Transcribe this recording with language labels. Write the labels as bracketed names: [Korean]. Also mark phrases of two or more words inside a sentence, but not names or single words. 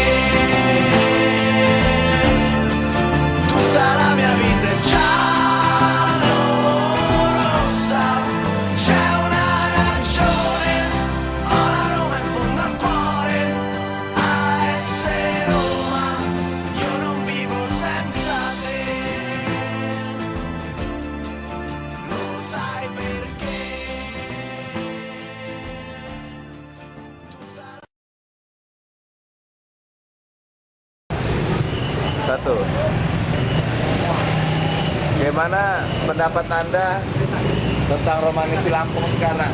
[Italian] Tutta la mia vita è giallo-rossa, c'è una ragione, ho la Roma in fondo al cuore, a essere Roma, io non vivo senza te, lo sai perché? [Indonesian] Satu. Bagaimana pendapat Anda tentang romanisi Lampung sekarang?